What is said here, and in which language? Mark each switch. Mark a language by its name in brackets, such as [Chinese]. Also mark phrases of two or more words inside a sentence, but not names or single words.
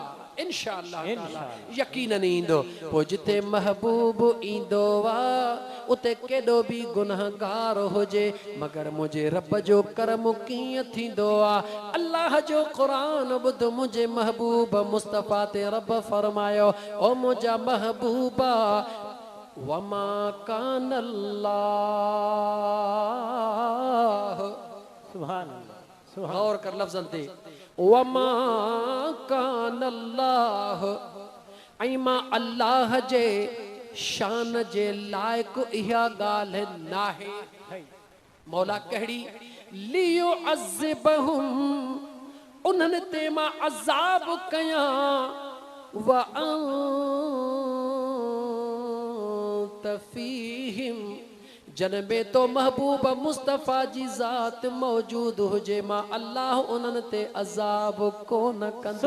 [Sindhi] इंशाअल्लाह यकीनन ईंदो पोइ जिथे महबूब ईंदो आहे उते केॾो बि गुनहगार हुजे मगर मुझे रब जो करम कीअं थींदो आहे। अल्लाह जो क़ुरान ॿुध मुंहिंजे महबूब मुस्तफ़ा ते रब फरमायो ओ मुंहिंजा महबूबा [Arabic] وما كان الله. سبحان الله، سبحان [Sindhi] गौर कर लफ्ज़न ते [Arabic] وما كان الله [Sindhi] ऐं मां अल्लाह जे शान जे लाइक़ इहा ॻाल्हि नाहे। मौला कहिड़ी [Arabic] ليعذبهم [Sindhi] उन्हनि ते मां अज़ाब कयां [Arabic] وأنت فيهم [Sindhi] जन में तो महबूब मुस्तफ़ा जी ज़ात मौजूद हुजे मां अल्लाह उन्हनि ते अज़ाब कोन कंदुसि।